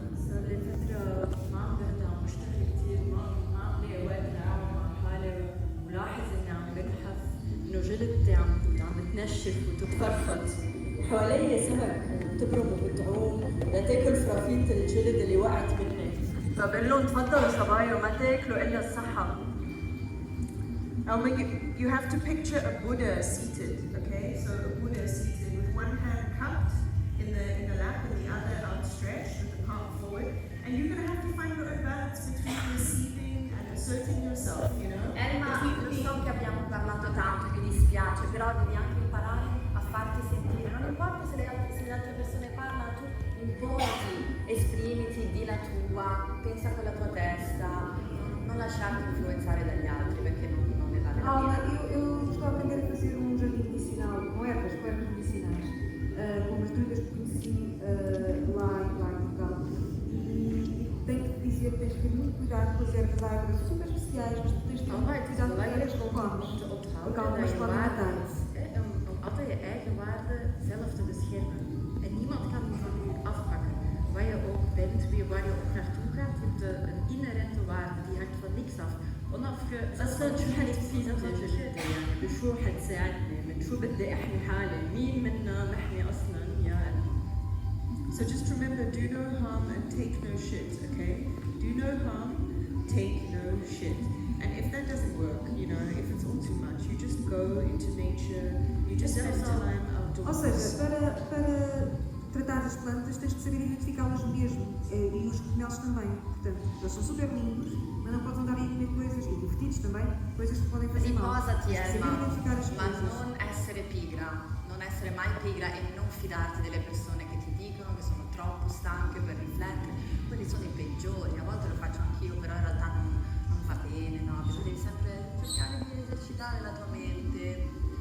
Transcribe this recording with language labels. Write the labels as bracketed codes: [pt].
[ar] صار لي فترة ما عم برجع مشتغلة كتير ما عم لاقي وقت لأقعد مع حالي ولاحظ إني عم بنحف إنه جلدتي عم تنشف وتتفرفط وحوالي سمك بتبرم وبتعوم لتاكل فرافيت الجلد اللي وقعت مني فبقول لهم تفضلوا صبايا وما تاكلوا إلا الصحة. [en] Elma, you have to picture a Buddha seated, okay? So a Buddha seated with one hand cupped in the lap and the other outstretched with the palm forward. And you're going to have to find your own balance between receiving and asserting yourself, you know? [it] Elma, lo so che abbiamo parlato tanto e mi dispiace, però devi anche imparare a farti sentire. Non importa se le altre persone parlano, tu imponiti, esprimiti, di la tua, pensa con la tua testa, non lasciarti influenzare dagli altri perché non ne vale la pena. [pt] Eu estou a aprender a fazer jardim medicinal com ervas medicinais, com umas druidas que conheci lá em Portugal. E tenho que dizer que tens que ter muito cuidado com as ervas. Há ervas super especiais, mas tu tens que ter muito cuidado com as ervas que comes. Porque algumas podem matar. [nl] Om altijd je eigen waarde zelf te beschermen. En niemand kan die van u afpakken. Waar je ook bent, waar je ook naartoe gaat, je hebt een inherente waarde, die hangt van niks af. [ar] اصلا شو حتفيدني جلدتي يعني بشو حتساعدني من شو بدي احمي حالي مين منا محمي اصلا يا قلبي. [en] So just remember, do no harm and take no shit, okay? Do no harm, take no shit. And if that doesn't work, you know, if it's all too much, you just go into nature, you just spend time outdoors. [pt] Ou seja, para tratar as plantas tens de saber identificá-las mesmo. E os cogumelos também. Portanto, eles são super lindos, mas não podes andar aí a comer coisas, e divertidos também, coisas que podem fazer mal. [it] Riposati, [pt] Tens de saber [it] Emma, [pt] identificar as [it] ma [pt] coisas. [it] non essere pigra, non essere mai pigra e non fidarti delle persone che ti dicono che sono troppo stanche per riflettere. Quelli sono i peggiori, a volte lo faccio anch'io, però in realtà non fa bene, no? Devi sempre cercare di esercitare la tua mente.